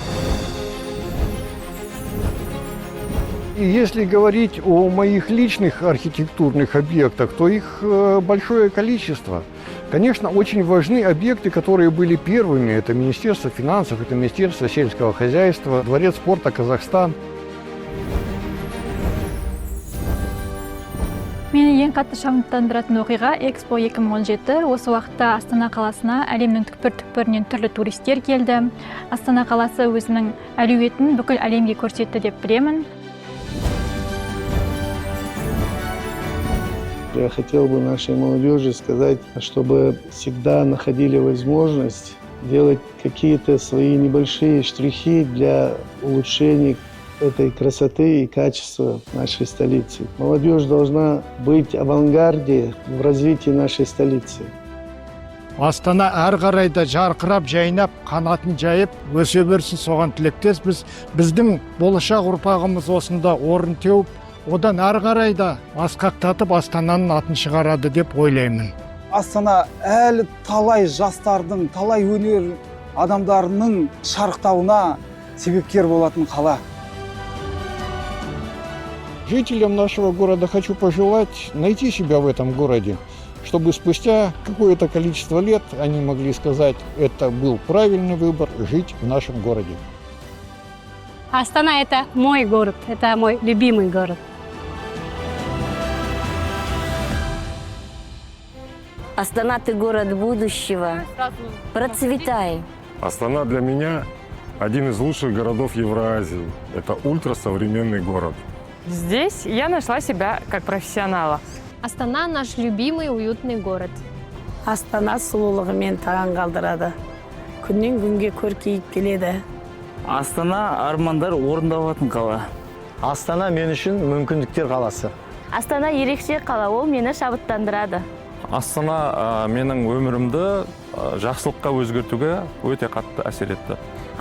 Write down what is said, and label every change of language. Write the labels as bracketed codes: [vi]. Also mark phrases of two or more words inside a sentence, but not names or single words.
[ru] И если говорить о моих личных архитектурных объектах, то их большое количество. Конечно, очень важны объекты, которые были первыми. Это Министерство финансов, это Министерство сельского хозяйства, Дворец спорта Казахстан. [kk] Мені ең қатты шабыттандыратын оқиға Экспо 2017. Осы уақытта Астана қаласына әлемнің түкпір-түкпірінен түрлі туристер келді. Астана қаласы өзінің әлеуетін бүкіл әлемге көрсетті деп білемін. [ru] Я хотел бы нашей молодежи сказать, чтобы всегда находили возможность делать какие-то свои небольшие штрихи для улучшения этой красоты и качества нашей столицы. Молодежь должна быть в авангарде в развитии нашей столицы. [kk] Астана әр қарай да жарқырап, жайнап, қанатын жайып, өсе берсін, соған тілектеспіз. Біздің болашақ ұрпағымыз осында орын теуіп, одан әр қарай да асқақтатып Астананың атын шығарады деп ойлаймын. Астана әлі талай жастардың, талай өнер адамдарының шарықтауына себепкер болатын қала. [ru] Жителям нашего города хочу пожелать найти себя в этом городе, чтобы спустя какое-то количество лет они могли сказать, это был правильный выбор жить в нашем городе. Астана – это мой город, это мой любимый город. Астана, ты город будущего. Процветай. Астана для меня один из лучших городов Евразии. Это ультрасовременный город. Здесь я нашла себя как профессионала. Астана – наш любимый уютный город. [kk] Астана сұлулығымен таң қалдырады. Күннен күнге көркейіп келеді. Астана армандар орындалатын қала. Астана мен үшін мүмкіндіктер қаласы. Астана ерекше қала, ол мені шабыттандырады. Астана менің өмірімді жақсылыққа өзгертуге өте қатты әсер етті.